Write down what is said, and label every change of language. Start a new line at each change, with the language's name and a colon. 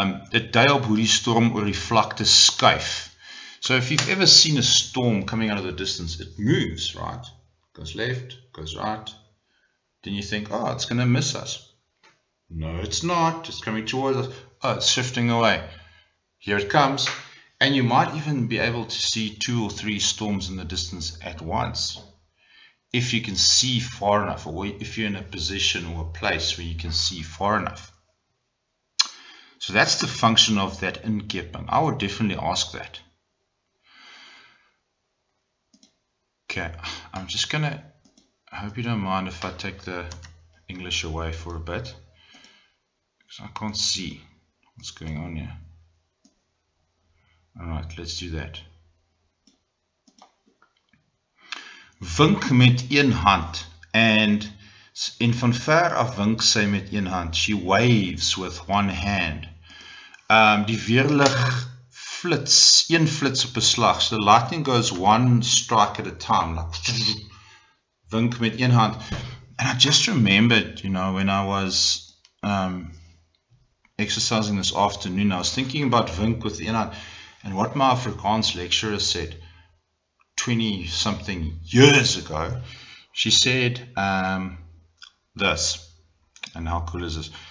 Afrikaans: Dit dui op hoe die storm oor die vlakte skuif.
English: So if you've ever seen a storm coming out of the distance, it moves, right? Goes left, goes right. Then you think, oh, it's going to miss us. No, it's not. It's coming towards us. Oh, it's shifting away. Here it comes. And you might even be able to see 2 or 3 storms in the distance at once. If you can see far enough, or if you're in a position or a place where you can see far enough. So that's the function of that inkeping. I would definitely ask that. Okay, I'm just going to, I hope you don't mind if I take the English away for a bit, because I can't see what's going on here. Alright, let's do that.
Afrikaans: Wink met een hand, en van ver af wink sy met een hand.
English: She waves with one hand.
Afrikaans: Die weerlig flits, een flits op 'n slag.
English: So the lightning goes one strike at a time, like
Afrikaans: wink met een hand.
English: And I just remembered, you know, when I was exercising this afternoon, I was thinking about wink with een hand, and what my Afrikaans lecturer said 20 something years ago. She said this, and how cool is this?